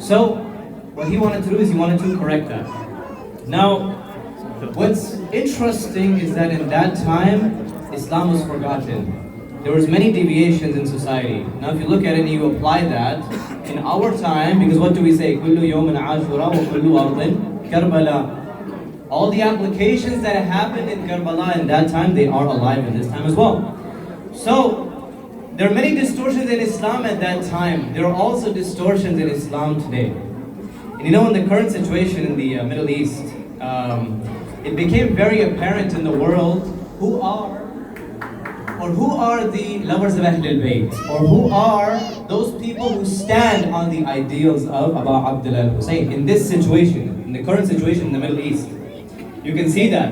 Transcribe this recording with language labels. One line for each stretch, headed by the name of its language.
English: So what he wanted to do is he wanted to correct that. Now, what's interesting is that in that time, Islam was forgotten. There was many deviations in society. Now if you look at it and you apply that, in our time, because what do we say?
Arabic: كُلُّ يَوْمٍ عَاشُورَا وَكُلُّ أَرْضٍ كَرْبَلَا.
English: All the applications that happened in Karbala in that time, they are alive in this time as well. So, there are many distortions in Islam at that time. There are also distortions in Islam today. And you know, in the current situation in the Middle East, it became very apparent in the world who are the lovers of Ahlul Bayt, or who are those people who stand on the ideals of Abu Abdullah al-Hussein in this situation, in the current situation in the Middle East. You can see that.